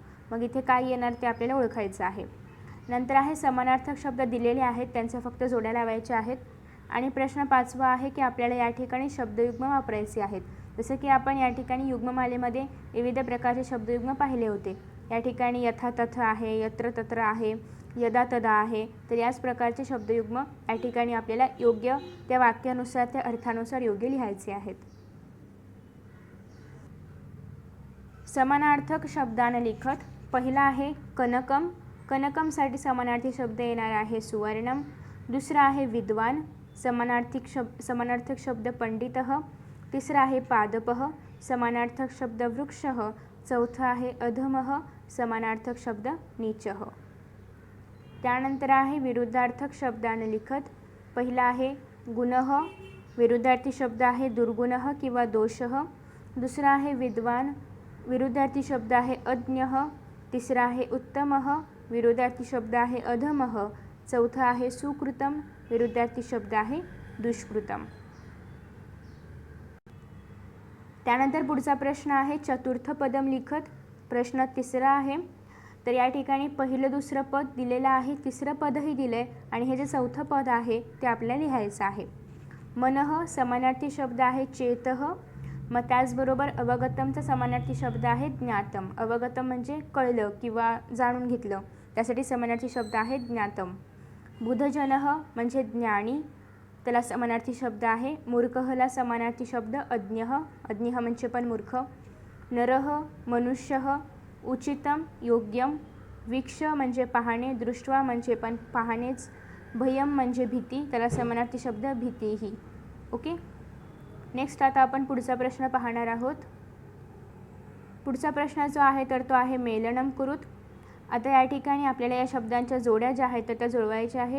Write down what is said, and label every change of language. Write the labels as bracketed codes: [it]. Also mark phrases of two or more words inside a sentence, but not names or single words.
[mr] मग इथे काय येणार ते आपल्याला ओळखायचं आहे. नंतर आहे समानार्थक शब्द दिलेले आहेत, त्यांच्या फक्त जोड्या लावायच्या आहेत. आणि प्रश्न 5वा आहे की आपल्याला या ठिकाणी शब्दयुग्म वापरायचे आहेत. जसं की आपण या ठिकाणी युग्ममालेमध्ये विविध प्रकारचे शब्दयुग्म पाहिले होते. या ठिकाणी [sa] यथा तथा [mr] आहे, [sa] यत्र तत्र [mr] आहे, [sa] यदा तदा [mr] आहे. तर याच प्रकारचे शब्दयुग्म या ठिकाणी आपल्याला योग्य त्या वाक्यानुसार त्या अर्थानुसार योग्य लिहायचे आहेत. [sa] समानार्थक शब्दानं लिखत. [mr] पहिला आहे कनकम. कनकमसाठी समानार्थी शब्द येणार आहे सुवर्णम. दुसरा आहे विद्वान. समानार्थक शब्द पंडितः. तिसरा आहे पादपः. समानार्थक शब्द वृक्षः. चौथा आहे अधमः. समानार्थक शब्द नीचः. त्यानंतर आहे [sa] विरुद्धार्थक शब्दानं लिखत. [mr] पहिला आहे गुणः. विरुद्धार्थी शब्द आहे दुर्गुणः किंवा दोषः. दुसरा आहे विद्वान. विरुद्धार्थी शब्द आहे अज्ञः. तिसरा आहे उत्तमः. विरुद्धार्थी शब्द आहे अधमः. चौथा आहे सुकृतम. विरुद्धार्थी शब्द आहे दुष्कृतम. त्यानंतर पुढचा प्रश्न आहे [sa] चतुर्थ पदम लिखत. [mr] प्रश्न 3रा आहे. तर या ठिकाणी पहिलं दुसरं पद दिलेलं आहे, तिसरं पदही दिलं आहे आणि हे जे चौथं पद आहे ते आपल्याला लिहायचं आहे. मनः समानार्थी शब्द आहे चेतः. मग त्याचबरोबर अवगतमचा समानार्थी शब्द आहे ज्ञातम. अवगतम म्हणजे कळलं किंवा जाणून घेतलं, त्यासाठी समानार्थी शब्द आहे ज्ञातम. बुधजनः म्हणजे ज्ञानी, त्याला समानार्थी शब्द आहे. मूर्खःला समानार्थी शब्द अज्ञः. अज्ञः म्हणजे पण मूर्ख. [sa] नरः मनुष्यः. उचितम योग्यम. [mr] वीक्ष म्हणजे पाहणे, दृष्ट्वा म्हणजे पण पाहणेच. भयम म्हणजे भीती, त्याला समानार्थी शब्द भीतीही. ओके. नेक्स्ट आता आपण पुढचा प्रश्न पाहणार आहोत. पुढचा प्रश्न जो आहे तर तो आहे [sa] मेलनम कुरुत. [mr] आता या ठिकाणी आपल्याला या शब्दांच्या जोड्या ज्या आहेत तर त्या जुळवायच्या आहेत.